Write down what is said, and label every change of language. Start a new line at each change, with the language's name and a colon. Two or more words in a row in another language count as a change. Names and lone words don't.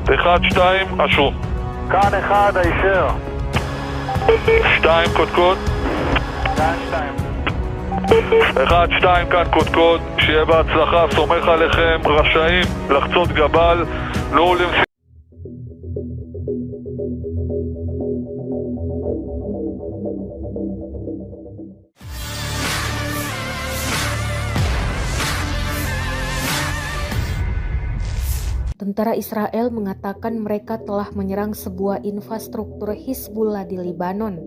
Hebrew: 1-2, אשרו. כאן 1, הישר. 2 קודקוד. 1-2 כאן קודקוד. שיהיה בהצלחה, סומך עליכם. רשאים לחצות גבל. נו למשימה.
Indonesian: Tentara Israel mengatakan mereka telah menyerang sebuah infrastruktur Hizbullah di Libanon.